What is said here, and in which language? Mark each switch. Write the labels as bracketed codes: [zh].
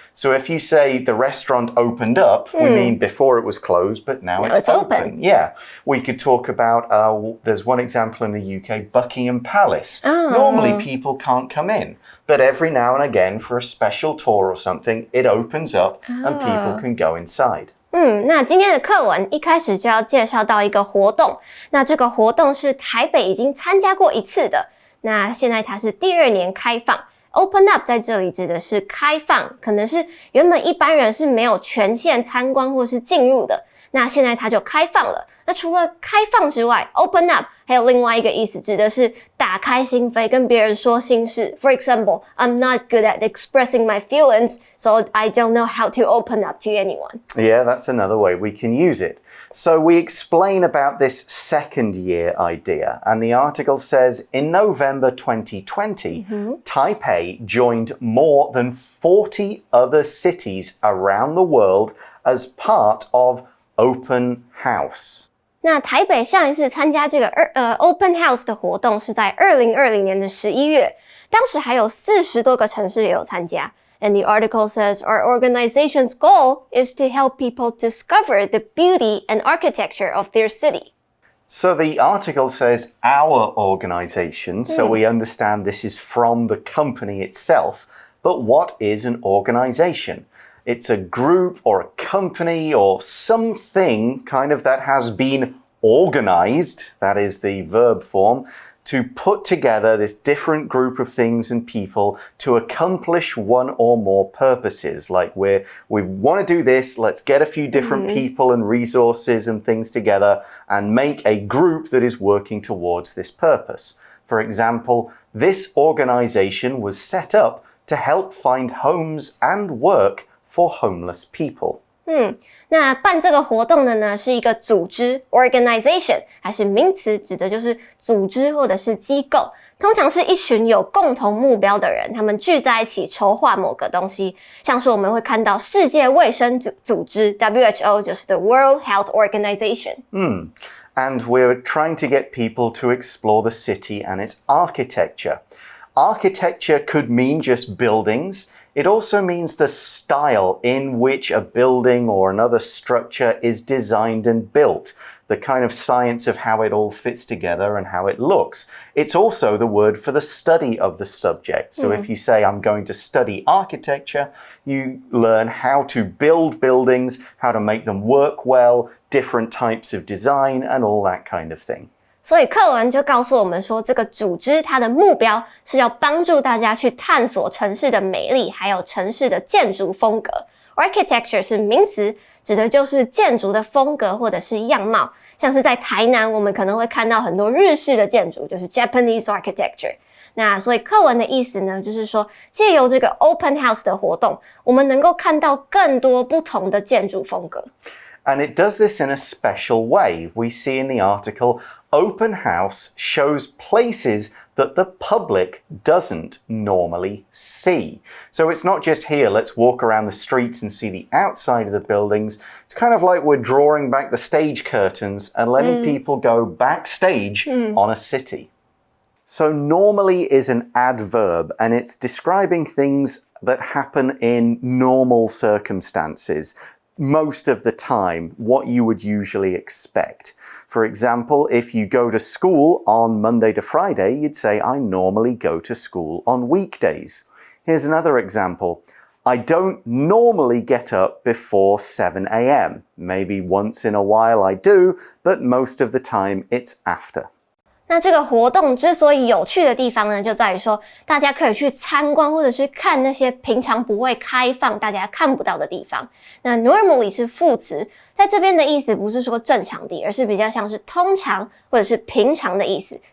[en] So if you say the restaurant opened up, we mean before it was closed, but now it's open. Yeah. We could talk about, there's one example in the UK, Buckingham Palace. Normally people can't come in, but every now and again for a special tour or something, it opens up and people can go inside. [zh] 那今天的课文一开始就要介绍到一个活动，那这个活动是台北已经参加过一次的，那现在它是第2年开放。 Open up 在这里指的是开放，可能是原本一般人是没有权限参观或是进入的，那现在它就开放了。那除了开放之外 ，open up 还有另外一个意思，指的是打开心扉，跟别人说心事。 [en] For example, I'm not good at expressing my feelings, so I don't know how to open up to anyone. Yeah, that's another way we can use it. So we explain about this second year idea, and the article says in November 2020, Taipei joined more than 40 other cities around the world as part of Open House. [zh] 那台北上一次参加这个Open House 的活动是在2020年的11月，当时还有40多个城市也有参加。 [en] And the article says, our organization's goal is to help people discover the beauty and architecture of their city. So the article says our organization, so we understand this is from the company itself. But what is an organization? It's a group or a company or something kind of that has been organized, that is the verb form, to put together this different group of things and people to accomplish one or more purposes. Like we want to do this, let's get a few different people and resources and things together and make a group that is working towards this purpose. For example, this organization was set up to help find homes and work for homeless people. [zh] 那办这个活动的呢是一个组织 organization， 还是名词，指的就是组织或者是机构，通常是一群有共同目标的人，他们聚在一起筹划某个东西，像是我们会看到世界卫生组织 WHO 就是 the World Health Organization。 [en] And we're trying to get people to explore the city and its architecture. Architecture could mean just buildings. It also means the style in which a building or another structure is designed and built, the kind of science of how it all fits together and how it looks. It's also the word for the study of the subject. So if you say, I'm going to study architecture, you learn how to build buildings, how to make them work well, different types of design, and all that kind of thing. [zh] 所以课文就告诉我们说，这个组织它的目标是要帮助大家去探索城市的美丽，还有城市的建筑风格。 Architecture 是名词，指的就是建筑的风格或者是样貌。像是在台南，我们可能会看到很多日式的建筑，就是 [en] Japanese architecture。 [zh] 那所以课文的意思呢，就是说借由这个 Open House 的活动，我们能够看到更多不同的建筑风格。 [en] And it does this in a special way. We see in the article, Open House shows places that the public doesn't normally see. So it's not just here, let's walk around the streets and see the outside of the buildings. It's kind of like we're drawing back the stage curtains and letting people go backstage on a city. So normally is an adverb, and it's describing things that happen in normal circumstances. Most of the time, what you would usually expect. For example, if you go to school on Monday to Friday, you'd say, I normally go to school on weekdays. Here's another example. I don't normally get up before 7 a.m. Maybe once in a while I do, but most of the time it's after. [zh] 那这个活动之所以有趣的地方呢，就在于说大家可以去参观或者是看那些平常不会开放大家看不到的地方。那 normally 是副词，在这边的意思不是说正常的，而是比较像是通常或者是平常的意思。